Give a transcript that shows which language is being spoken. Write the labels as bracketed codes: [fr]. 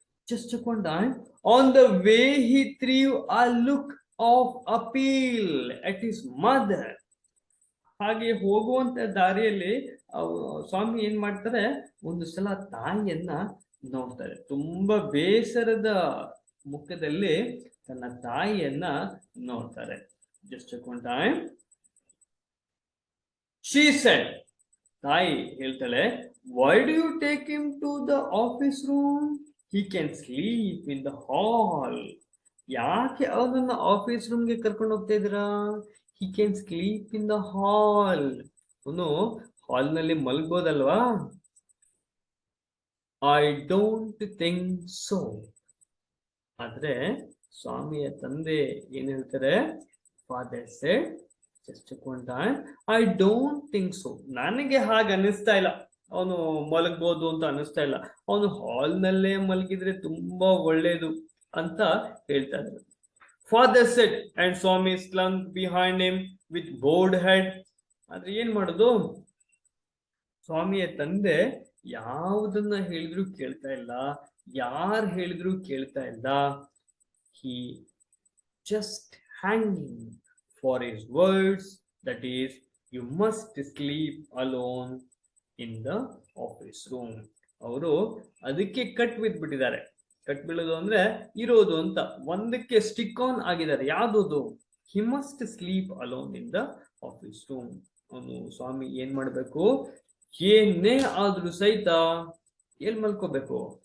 [en] Just a time, on the way he threw a look of appeal at his mother. [kn] ಹಾಗೆ ಹೋಗುವಂತ ದಾರಿಯಲ್ಲಿ ಸ್ವಾಮಿ ಏನ್ ಮಾಡ್ತಾರೆ? ಒಂದು ಸಲ ತಾಯಿಯನ್ನ ನೋಡ್ತಾರೆ. ತುಂಬಾ ಬೇಸರದ ಮುಖದಲ್ಲಿ ತನ್ನ ತಾಯಿಯನ್ನ ನೋಡ್ತಾರೆ. [en] Just ಒಂದು time she said. [kn] ತಾಯಿ ಹೇಳ್ತಾಳೆ, [en] Why do you take him to the office room? He can sleep in the hall. [kn] ಯಾಕೆ ಅವನನ್ನ ಆಫೀಸ್ ರೂಮ್ಗೆ ಕರ್ಕೊಂಡು ಹೋಗ್ತಾ ಇದ್ದೀರಾ? [en] He can sleep in the hall. [kn] ಅವನು ಹಾಲ್ ನಲ್ಲಿ ಮಲಗ್ಬೋದಲ್ವಾ? [en] I don't think so. [kn] ಆದ್ರೆ ಸ್ವಾಮಿಯ ತಂದೆ ಏನ್ ಹೇಳ್ತಾರೆ? [en] Father said, just one time, I don't think so. [kn] ನನಗೆ ಹಾಗೆ ಅನಿಸ್ತಾ ಇಲ್ಲ, ಅವನು ಮಲಗ್ಬೋದು ಅಂತ ಅನಿಸ್ತಾ ಇಲ್ಲ. ಅವನು ಹಾಲ್ ನಲ್ಲೇ ಮಲಗಿದ್ರೆ ತುಂಬಾ ಒಳ್ಳೇದು ಅಂತ ಹೇಳ್ತಾ ಇದ್ರು. [en] Father said and Swami slunk behind him with bowed head. [kn] ಆದ್ರೆ ಏನ್ ಮಾಡೋದು? ಸ್ವಾಮಿಯ ತಂದೆ ಯಾವುದನ್ನ ಹೇಳಿದ್ರು ಕೇಳ್ತಾ ಇಲ್ಲ, ಯಾರು ಹೇಳಿದ್ರು ಕೇಳ್ತಾ ಇಲ್ಲ. [en] He just hanging for his words, that is, you must sleep alone in the office room. [kn] ಅವರು ಅದಕ್ಕೆ ಕಟ್ ಬಿದ್ಬಿಟ್ಟಿದ್ದಾರೆ. ಕಟ್ ಬೀಳೋದು ಅಂದ್ರೆ ಇರೋದು ಅಂತ ಒಂದಕ್ಕೆ ಸ್ಟಿಕ್ ಆನ್ ಆಗಿದ್ದಾರೆ. ಯಾವ್ದು? [en] He must sleep alone in the office room. [kn] ಅವನು ಸ್ವಾಮಿ ಏನ್ ಮಾಡ್ಬೇಕು? ಏನೇ ಆದ್ರೂ ಸಹಿತ ಎಲ್ಲಿ ಮಲ್ಕೋಬೇಕು?